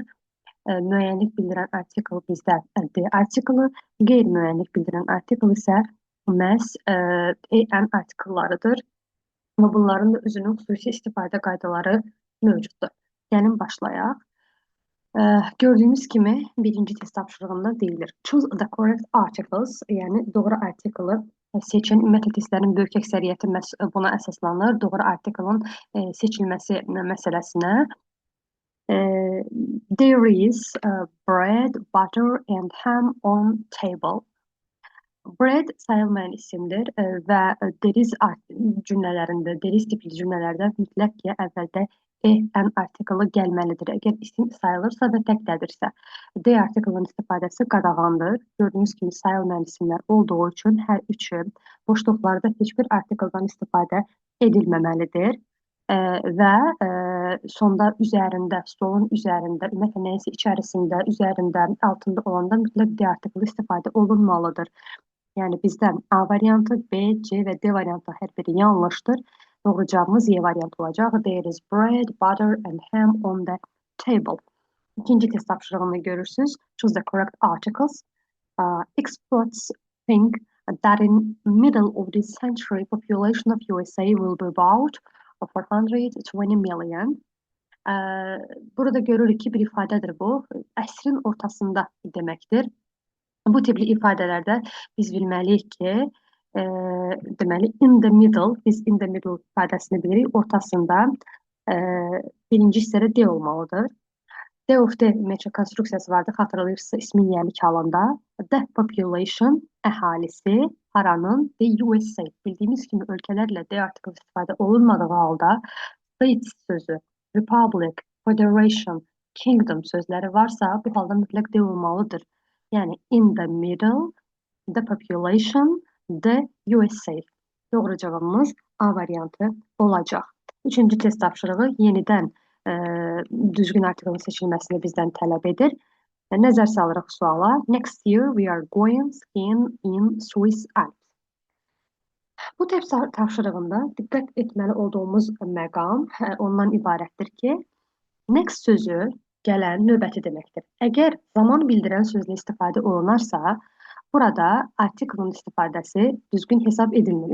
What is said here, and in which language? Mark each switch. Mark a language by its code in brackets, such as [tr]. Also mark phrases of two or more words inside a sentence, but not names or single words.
[az] Müəyyənlik bildirən artikel bizdə D artikeli, qeyri-müəyyənlik bildirən artikel isə məhz EN artikellarıdır. Və bunların da özünün xüsusi istifadə qaydaları mövcuddur. Gəlin başlayaq. Gördüyümüz kimi birinci test tapşırığında deyilir. [en] Choose the correct articles, [az] yəni doğru artikeli seçin. Ümumiyyətlə testlərin böyük əksəriyyəti buna əsaslanır. Doğru artikelin seçilməsi məsələsinə. [en] There is bread, butter and ham on table. [az] Bread sayılmayan isimdir və [en] there is [az] cümlələrində, [en] there is [az] tipli cümlələrdə mütləq ki, əvvəldə an artikeli gəlməlidir. Əgər isim sayılırsa və təklədirsə, D artikelinin istifadəsi qadağandır. Gördüyünüz kimi sayılmayan isimlər olduğu üçün hər üçü boşluqlarda heç bir artikeldən istifadə edilməməlidir. Və sonda üzərində, stolun üzərində, ümumiyyətlə nəyəsə içərisində, üzərində, altında olanda mütləq D artikeli istifadə olunmalıdır. Yəni bizdə A variantı, B, C və D variantı hər biri yanlışdır. Doğru cavabımız E variantı olacaq. [en] There is bread, butter and ham on the table. [az] İkinci test tapşırığını görürsünüz. [en] Choose the correct articles. Experts think that in middle of this century, population of USA will be about 420 million. [az] Burada görürük ki, bir ifadədir bu. Əsrin ortasında deməkdir. Bu tipli ifadələrdə biz bilməliyik ki, deməli [en] in the middle, [az] biz [en] in the middle [az] ifadəsini bilirik, ortasında birinci hissədə D olmalıdır. [en] D of D [az] ümumiyyətlə konstruksiyası vardı, xatırlayırsınızsa ismin yəlik halında. [en] The population, [az] əhalisi, haranın və USA. Bildiyimiz kimi ölkələrlə D artikeli istifadə olunmadığı halda states sözü, republic, federation, kingdom sözləri varsa, bu halda mütləq D olmalıdır. [en] Yəni in the middle, the population, the USA. [az] Doğru cavabımız A variantı olacaq. Üçüncü test tapşırığı yenidən düzgün artikelin seçilməsini bizdən tələb edir. Nəzər salırıq suala. [en] Next year we are going skiing in Swiss Alps. [az] Bu test tapşırığında diqqət etməli olduğumuz məqam ondan ibarətdir ki, next sözü gələn növbəti deməkdir. Əgər zaman bildirən sözlə istifadə olunarsa, burada artikelin istifadəsi düzgün hesab edilmir.